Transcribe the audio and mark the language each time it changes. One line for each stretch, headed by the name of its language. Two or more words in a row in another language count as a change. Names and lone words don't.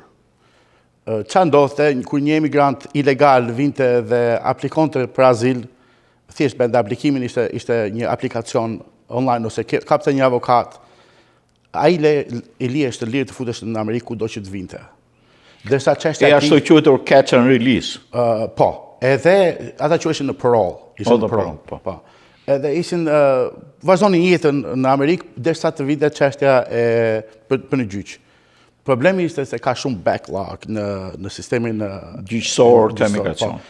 Albanian: Qa ndodhte, kur një emigrant ilegal vinte dhe aplikonte për azil, thjesht bënda aplikimin ishte një aplikacion online, ose kapte një avokat, a i është të lirë të futesh në Amerikë ku do që të vinte. E ashtu quajtur
English: catch and release.
Albanian: Po, edhe ata quheshin në parole. Ishin në parole. Po. Edhe ishin vazhdonin jetën në Amerikë derisa të vinte çështja për në gjyq. Problemi ishte se ka shumë backlog në sistemin gjyqësor të emigracionit.